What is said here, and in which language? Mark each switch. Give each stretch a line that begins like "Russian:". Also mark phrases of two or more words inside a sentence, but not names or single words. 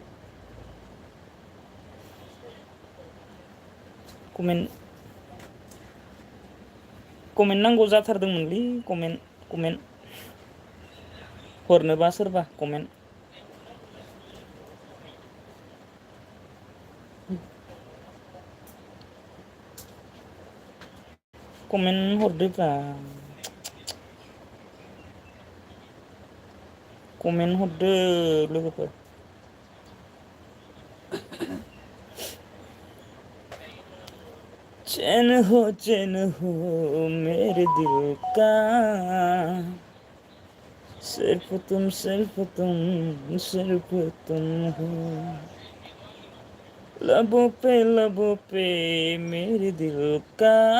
Bodo: कमेन्ट नांगौ जाथारदोंमोनलै कमेन्ट हरनोबा सोरबा कमेन्ट हरदोब्रा कमेन्ट हरदो लोगोफोर
Hindi: चैन हो मेरे दिल का सिर्फ तुम हो लबों पे मेरे दिल का